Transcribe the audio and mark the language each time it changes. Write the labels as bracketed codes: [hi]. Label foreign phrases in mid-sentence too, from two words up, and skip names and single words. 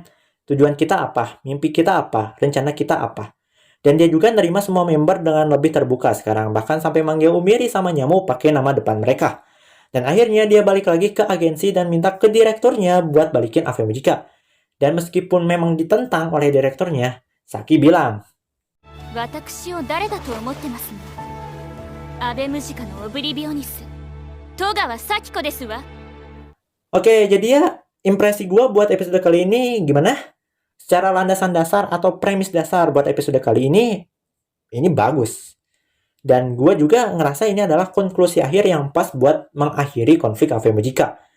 [id] Tujuan kita apa? Mimpi kita apa? Rencana kita apa? Dan dia juga nerima semua member dengan lebih terbuka sekarang. Bahkan sampai manggil Umiri sama Nyamu pakai nama depan mereka. Dan akhirnya dia balik lagi ke agensi dan minta ke direkturnya buat balikin AV Mujika. Dan meskipun memang ditentang oleh direkturnya, Saki bilang, [ja] 私を誰だと思ってますの？アベムジカのオブリビオニス、戸川咲子ですわ。 [id] Oke, jadi ya impresi gue buat episode kali ini gimana? Secara landasan dasar atau premis dasar buat episode kali ini bagus. Dan gue juga ngerasa ini adalah konklusi akhir yang pas buat mengakhiri konflik AV Mujika.